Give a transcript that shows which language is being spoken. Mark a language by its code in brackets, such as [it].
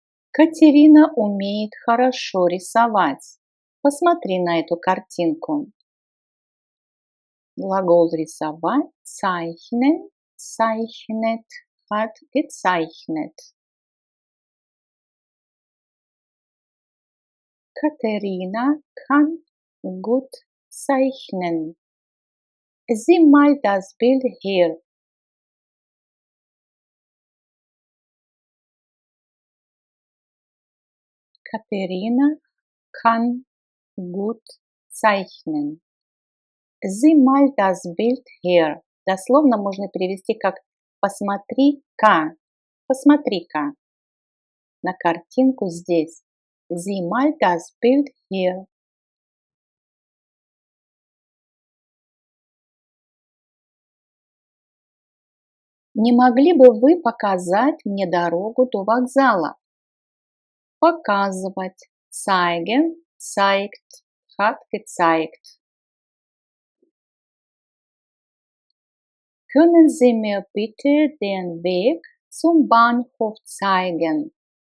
[ru] Катерина умеет хорошо рисовать. Посмотри на эту картинку. Глагол рисовать – [de] zeichnen, zeichnet, hat gezeichnet. Katharina kann gut zeichnen. Sieh mal das Bild hier. Katharina kann gut zeichnen. Sieh mal das Bild hier. [ru] Дословно можно перевести как «посмотри-ка». Посмотри-ка на картинку здесь. [de] Sieh mal das Bild hier. [ru] Не могли бы вы показать мне дорогу до вокзала? Показывать. [de] Zeigen, zeigt, hat gezeigt. Können Sie mir bitte den Weg zum Bahnhof zeigen?